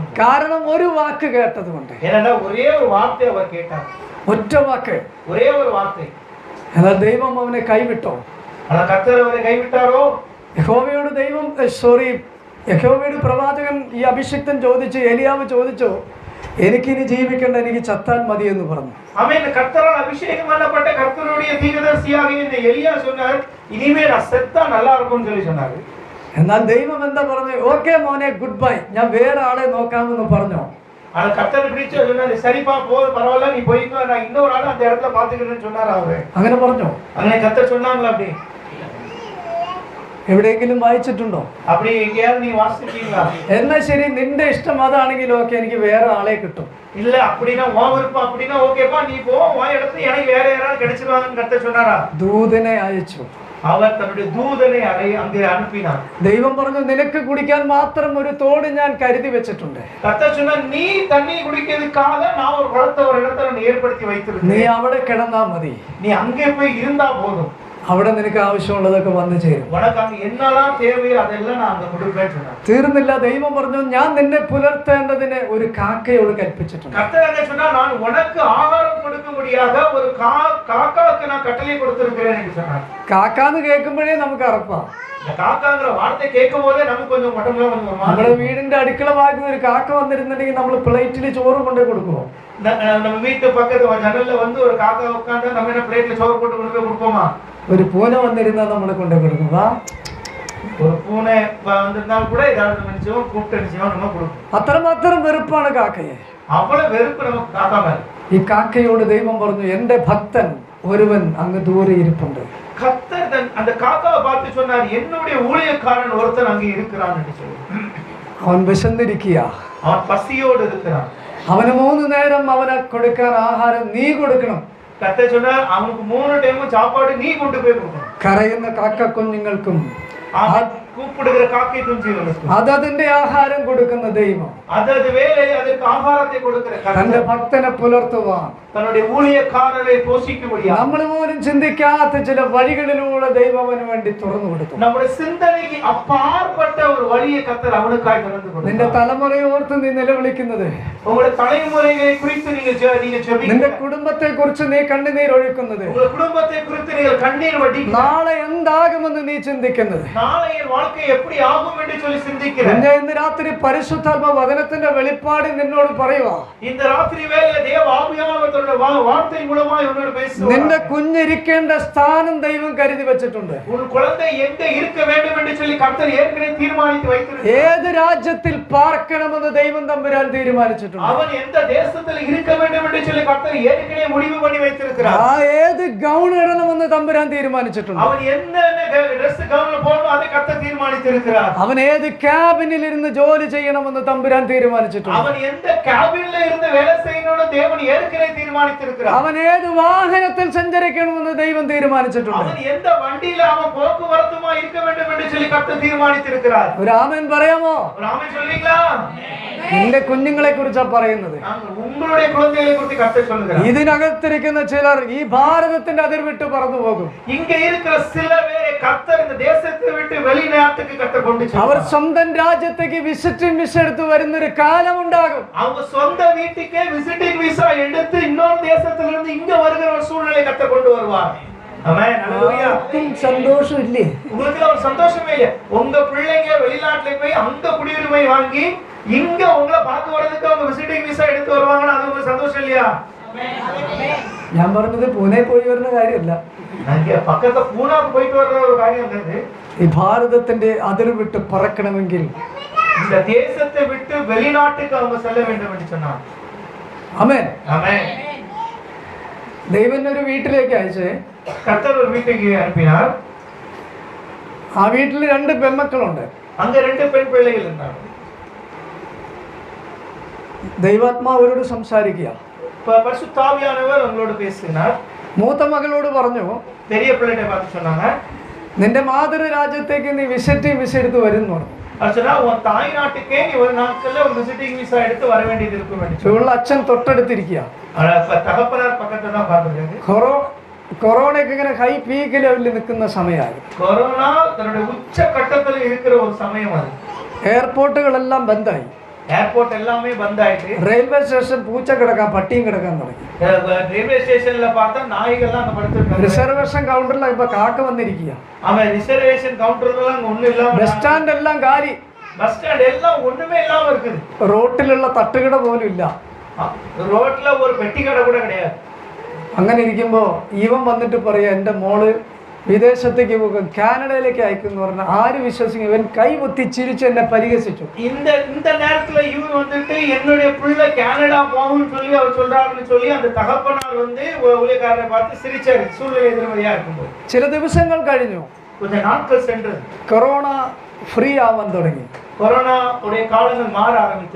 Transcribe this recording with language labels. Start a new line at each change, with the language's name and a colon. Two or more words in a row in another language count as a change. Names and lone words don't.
Malayalam: കാരണം ഒരു വാക്ക് കേട്ടത് കൊണ്ട്.
Tamil: ஏன்னா ஒரே ஒரு வார்த்தை அவர் கேட்டார்.
Malayalam: ഒറ്റ വാക്ക്,
Tamil: ஒரே ஒரு வார்த்தை.
Malayalam: എന്നാൽ ദൈവം അവനെ കൈവിട്ടോ? അല്ല കർത്താവ് അവനെ കൈവിട്ടാരോ? യഹോവയോട് യഹോവയുടെ പ്രവാചകൻ ഈ അഭിഷിക്തൻ ചോദിച്ചു, എലിയാവ് ചോദിച്ചു, എനിക്കിനി ജീവിക്കേണ്ട, എനിക്ക് ചത്താൻ മതി എന്ന് പറഞ്ഞു. ആമേൻ. കർത്താവാൽ അഭിഷേകം
Tamil: பண்ணப்பட்ட കർത്തരുடைய தீர்க்கதரிசியாகிய இந்த எலியா சொன்னார் இனிமே நான் செத்தா நல்லா இருக்கும்னு சொல்லி சொன்னார்.
Malayalam: എന്നാൽ ദൈവം എന്താ പറഞ്ഞു? ഓക്കേ മോനെ,
English: good bye,
Malayalam: ഞാൻ വേറെ ആളെ നോക്കാമെന്ന് പറഞ്ഞു.
Tamil: அது கர்த்தர் பிடிச்சு சொன்னாரு, சரிப்பா போ, பரவாயில்ல நீ போய்க்கோ, நான் இன்னொரு ஆளை அந்த இடத்துல பாத்துக்கிறேன்னு சொன்னார் அவரு.
Malayalam: അങ്ങനെ പറഞ്ഞു?
Tamil: അങ്ങനെ கர்த்தர் சொன்னாங்களா? அப்படி
Malayalam: എവിടെയെങ്കിലും വായിച്ചിട്ടുണ്ടോ?
Tamil: அப்படி எங்கேயாவது நீ வாசிச்சிட்டீங்களா?
Malayalam: എന്നാ ശരി, നിന്റെ ഇഷ്ടം അതാണെങ്കിൽ ഓക്കെ, എനിക്ക് വേറെ ആളെ കിട്ടും.
Tamil: இல்ல அப்படின்னா உன் விருப்பம், அப்படின்னா ஓகேப்பா நீ போ, உன் இடத்துல எனக்கு வேற யாராவது கிடைச்சிருவாங்கன்னு கர்த்தர் சொன்னாரா?
Malayalam: ദൂതനെ അയച്ചു.
Tamil: அவர் தன்னுடைய தூதனை அங்கே அனுப்பினார்.
Malayalam: ദൈവം പറഞ്ഞു, നിനക്ക് കുടിക്കാൻ മാത്രം ഒരു തോട് ഞാൻ കരുതി വെച്ചിട്ടുണ്ട്.
Tamil: கர்த்தர் சொன்னார், நீ தண்ணி குடிக்கிறதுக்காக நான் ஒரு குளத்தை ஒரு இடத்துல ஏற்படுத்தி வைத்திருக்கேன்.
Malayalam: നീ അവിടെ കിടന്നാ മതി,
Tamil: நீ அங்கே போய் இருந்தா போதும்,
Malayalam: അവിടെ നിനക്ക് ആവശ്യമുള്ളതൊക്കെ വന്നു ചേരും.
Tamil: உனக்கு அங்க என்னெல்லாம் தேவையோ அதெல்லாம் நான் அங்க கொடுப்பேன்னு சொன்னார்.
Malayalam: തീർന്നില്ല. ദൈവം പറഞ്ഞു, ഞാൻ നിന്നെ പുലർത്തേണ്ടതിന് ഒരു കാക്കയോട് കൽപ്പിച്ചിട്ടുണ്ട്.
Tamil: கர்த்தர் என்ன சொன்னார்? நான் உனக்கு ஆகாரம் கொடுக்கும்படியாக ஒரு காக்காவுக்கு நான் கட்டளை கொடுத்திருக்கிறேன் என்று சொன்னார்.
Malayalam: കാക്കാന്ന് കേൾക്കുമ്പോഴേ നമുക്ക് അറപ്പാ.
Tamil: இந்த காக்காங்கிற வார்த்தை கேட்கும் போதே நமக்கு கொஞ்சம் உடம்புல வந்து
Malayalam: നമ്മുടെ വീടിന്റെ അടുക്കള ഭാഗത്ത് ഒരു കാക്ക വന്നിരുന്നുണ്ടെങ്കിൽ നമ്മൾ പ്ലേറ്റിൽ ചോറ് കൊണ്ടേ കൊടുക്കുമോ?
Tamil: நம்ம வீட்டு பக்கத்து ஜன்னல்ல வந்து ஒரு காக்கா உட்கார்ந்து நம்ம என்ன பிளேட்ல சோறு போட்டு கொண்டு போய் கொடுப்போமா?
Malayalam: ഒരു പൂന വന്നിരുന്നാൽ നമ്മൾ കൊണ്ടേ കൊടുക്കും. വാ
Tamil: ஒரு பூனை வந்திருந்தாலும் கூட ஏதாவது நினைச்சோம் கூப்பிட்டு நினைச்சோம் நம்ம கொடுப்போம்.
Malayalam: അത്രമാത്രം വെറുപ്പാണ് കാക്കയെ.
Tamil: அவ்வளவு வெறுப்பு நமக்கு காக்கா மேல.
Malayalam: ഈ കാക്കയോട് ദൈവം പറഞ്ഞു, എന്റെ ഭക്തൻ ഒരുവൻ അങ്ങ് ദൂരെ ഇരിപ്പുണ്ട്.
Tamil: கர்த்தர் அந்த காக்காவை பார்த்து சொன்னார், என்னுடைய ஊழியக்காரன் ஒருத்தன் அங்கே இருக்கிறான் என்று சொல்லி.
Malayalam: അവൻ വിശന്നിരിക്കുക,
Tamil: அவன் பசியோடு இருக்கிறான்.
Malayalam: അവന് 3 നേരം അവന് കൊടുക്കാൻ ആഹാരം നീ കൊടുക്കണം.
Tamil: கர்த்தர் சொன்னார், அவனுக்கு 3 டைமும் சாப்பாடு நீ கொண்டு போய் கொடுக்கணும்.
Malayalam: കരയുന്ന കാക്ക കുഞ്ഞുങ്ങൾക്കും
Tamil: கூப்பிடுகிற காக்கை குஞ்சுகளுக்கும்
Malayalam: അതതിന്റെ ആഹാരം കൊടുക്കുന്ന ദൈവം
Tamil: அதது வேளையில் அதற்கு ஆகாரத்தை கொடுக்கிற
Malayalam: തന്റെ ഭക്തനെ പുലർത്തുവാൻ,
Tamil: தன்னுடைய ஊழியக்காரரை போஷிக்க முடியாது.
Malayalam: നമ്മൾ പോലും ചിന്തിക്കാത്ത ചില വഴികളിലൂടെ ദൈവം അവന് വേണ്ടി തുറന്നു കൊടുത്തു.
Tamil: நம்முடைய சிந்தனைக்கு அப்பாற்பட்ட ஒரு வழியை கர்த்தர் அவனுக்காய் திறந்து கொடுத்தார்.
Malayalam: നിന്റെ തലമുറയെ ഓർത്ത് നീ നിലവിളിക്കുന്നത്,
Tamil: உங்களுடைய தலைமுறைகளை குறித்து நீங்க ஜெபிக்கிறது,
Malayalam: നിന്റെ കുടുംബത്തെ കുറിച്ച് നീ കണ്ണുനീർ ഒഴുക്കുന്നത്,
Tamil: உங்கள் குடும்பத்தை குறித்து நீங்கள் கண்ணீர் வடிக்கிறது,
Malayalam: നാളെ എന്താകുമെന്ന് നീ ചിന്തിക്കുന്നത്,
Tamil: நாளைய வாழ்க்கை எப்படி ஆகும் என்று சொல்லி சிந்திக்கிறது.
Malayalam: ഞാൻ ഇന്ന് രാത്രി പരിശുദ്ധാത്മ വചനത്തിന്റെ വെളിപ്പാട് നിന്നോട് പറയുക,
Tamil: இந்த ராத்திரி வேளையில தேவ ஆவியானவர் வார்த்தை மூலமாய் உன்னோடு பேசுவார்.
Malayalam: നിന്റെ കുഞ്ഞിരിക്കേണ്ട സ്ഥാനം ദൈവം കരുതി വെച്ചിട്ടുണ്ട്.
Tamil: உன் குழந்தை எங்க இருக்க வேண்டும் என்று சொல்லி கர்த்தர் ஏற்கனவே தீர்மானித்து வைத்திருக்கிறார்.
Malayalam: ഏത് രാജ്യത്തിൽ പാർക്കണമെന്ന് ദൈവം തമ്പുരാൻ തീരുമാനിച്ചിട്ടുണ്ട്.
Tamil: அவன் எந்த தேசத்தில் இருக்க வேண்டும் என்று சொல்லி கர்த்தர் ஏற்கனவே முடிவு பண்ணி வைத்திருக்கிறார்.
Malayalam: ആ ഏത് ഗൗൺ ഇടണമെന്ന് തമ്പുരാൻ തീരുമാനിച്ചിട്ടുണ്ട്.
Tamil: அவன் எந்த Dress கவுன்ல போடணும் அதை கர்த்தர் தீர்மானித்திருக்கிறார்.
Malayalam: അവൻ ഏത് ക്യാബിനിൽ ഇരുന്ന് ജോലി ചെയ്യണമെന്ന് തമ്പുരാൻ തീരുമാനിച്ചിട്ടുണ്ട്.
Tamil: அவன் எந்த கேபின்ல இருந்து வேலை செய்யணும்னு தேவன் ஏற்கனவே தீர்மானித்திருக்கிறார்.
Malayalam: അവൻ ഏത് വാഹനത്തിൽ സഞ്ചരിക്കണമെന്ന് ദൈവം തീരുമാനിച്ചിട്ടുണ്ട്.
Tamil: அவன் எந்த வண்டியில அவன் போக்குவரத்துமா இருக்க வேண்டும் என்று சொல்லி கர்த்தர் தீர்மானித்திருக்கிறார்.
Malayalam: ഒരു ആമേൻ പറയാമോ?
Tamil: ஒரு ஆமென் சொல்றீங்களா?
Malayalam: നിന്റെ കുഞ്ഞുങ്ങളെ കുറിച്ചാ പറയുന്നത്.
Tamil: உங்களுடைய குழந்தைகளை குறித்து கர்த்தர் சொல்லுகிறார்.
Malayalam: ഇതിനകത്തിരിക്കുന്ന ചിലർ ഈ ഭാരതത്തിന്റെ അതിർ വിട്ട് പറന്നു പോകും.
Tamil: இங்க இருக்கிற சில பேரை கர்த்தர் இந்த தேசத்தை விட்டு வெளிநாட்டுக்கு கர்த்தர் கொண்டு செல்வார்.
Malayalam: അവർ സ്വന്തം രാജ്യത്തേക്ക്
English: visiting visa
Malayalam: എടുത്ത് വരുന്നൊരു കാലം ഉണ്ടാകും.
Tamil: அவங்க சொந்த வீட்டுக்கே
English: visiting visa
Tamil: எடுத்து இன்னொரு தேசத்துல இருந்து இங்க வருகிற ஒரு சூழ்நிலை கர்த்தர் கொண்டு வருவார். ஆமென். ஹalleluya.
Malayalam: സന്തോഷം ഇല്ലേ?
Tamil: உங்களுக்கு ஒரு சந்தோஷமே இல்ல? உங்க பிள்ளைங்க வெளிநாட்டுல போய் அங்க குடியுரிமை வாங்கி இங்க உங்களை பார்க்க வரதுக்கு அவங்க
English: visiting visa
Tamil: எடுத்து வருவாங்கன்னா அது உங்களுக்கு சந்தோஷம் இல்லையா?
Malayalam: ഞാൻ പറഞ്ഞത് പൂനെ പോയി വരുന്ന കാര്യമല്ല.
Tamil: அங்க பக்கத்துல பூனாக்கு போயிட்டு வர்ற ஒரு காரியம் இருக்குது.
Malayalam: ഈ ഭാരതത്തിന്റെ അതിർ വിട്ട് പറക്കണമെങ്കിൽ
Tamil: இந்த தேசத்தை விட்டு வெளிநாட்டுக்கு அவங்க செல்ல வேண்டும் என்று சொன்னார்.
Malayalam: ആമേൻ.
Tamil: ஆமென்.
Malayalam: ദൈവം ഒരു വീട്ടിലേക്ക് അയച്ചേ.
Tamil: கர்த்தர் ஒரு வீட்டுக்கு அனுப்பினார்.
Malayalam: ആ വീട്ടിൽ 2 പെൺമക്കളുണ്ട്.
Tamil: அங்க 2 பெண் பிள்ளைகள் இருந்தாங்க.
Malayalam: ദൈവാത്മാവരോട് സംസാരിക്കുക.
Tamil: பரிசுத்த ஆவியானவர் அவங்களோட பேசினார்.
Malayalam: മൂത്ത മകളോട് പറഞ്ഞു,
Tamil: பெரிய பிள்ளைகளை பார்த்து சொன்னாங்க,
Malayalam: നിന്റെ മാതൃരാജ്യത്തേക്ക് നീ
English: visiting visa
Malayalam: എടുത്ത് വരുന്നു പറഞ്ഞു.
Tamil: அதுனா உன் தாய் நாட்டுக்கே நீ ஒரு நாட்கள்ல ஒரு
English: visiting visa
Tamil: எடுத்து வர வேண்டியது இருக்கும் என்று சொன்னார்.
Malayalam: ഇവളുടെ അച്ഛൻ തൊട്ടടുത്തിരിക്കുക.
Tamil: தகப்பனார் பக்கத்துல தான் பார்த்துருக்காங்க.
Malayalam: കൊറോണയൊക്കെ ഇങ്ങനെ
English: high peak
Malayalam: ലെവലിൽ നിൽക്കുന്ന സമയമായിരുന്നു.
Tamil: கொரோனா தன்னுடைய உச்ச கட்டத்தில் இருக்கிற ஒரு சமயம் அது.
Malayalam: എയർപോർട്ടുകളെല്ലാം ബന്ധായി.
Tamil: ஏர்போர்ட் எல்லாமே பந்த் ஆயிட்டு.
English: railway station
Malayalam: പൂച്ച കിടക്കാൻ പട്ടിയും കിടക്കാൻ തുടങ്ങി.
Tamil: ரயில்வே ஸ்டேஷன்ல பார்த்தா நாய்கள்லாம் அங்க படுத்துருக்காங்க.
Malayalam: റിസർവേഷൻ കൗണ്ടറിലാണ് ഇപ്പൊ കാക്ക വന്നിരിക്കുക.
Tamil: அவன் ரிசர்வேஷன் கவுண்டர்லாம் அங்க ஒண்ணு இல்லாம,
English: bus stand
Malayalam: എല്ലാം കാലി.
English: bus stand
Tamil: எல்லாம் ஒண்ணுமே இல்லாம இருக்குது.
Malayalam: റോട്ടിലുള്ള തട്ടുകട പോലും ഇല്ല.
Tamil: ரோட்ல ஒரு பெட்டி கடை கூட கிடையாது.
Malayalam: അങ്ങനെ ഇരിക്കുമ്പോ ഇവൻ വന്നിട്ട് പറയാ, എന്റെ മോള് വിദേശത്തേക്ക് പോകും, കാനഡയിലേക്ക് അയക്കുന്നു പറഞ്ഞ ആര് വിശ്വസിക്കും? ഇവൻ കൈപൊത്തി ചിരിച്ച് എന്നെ പരിഹസിച്ചു.
Tamil: இந்த நேரத்துல இவன் வந்துட்டு என்னுடைய பிள்ளை கனடா போகும்னு சொல்லி அவர் சொல்றாருன்னு சொல்லி அந்த தகப்பனார் வந்து ஊழியக்காரரை பார்த்து சிரிச்சாரு. சூழ்நிலை எதிர்மறையா இருக்கும்போது
Malayalam: ചില ദിവസങ്ങൾ കഴിഞ്ഞു.
Tamil: கொஞ்ச நாட்கள் சென்று
Malayalam: കൊറോണ ഫ്രീ ആവാൻ തുടങ്ങി.
Tamil: கொரோனா உடைய காலங்கள் மாற ஆரம்பித்தது.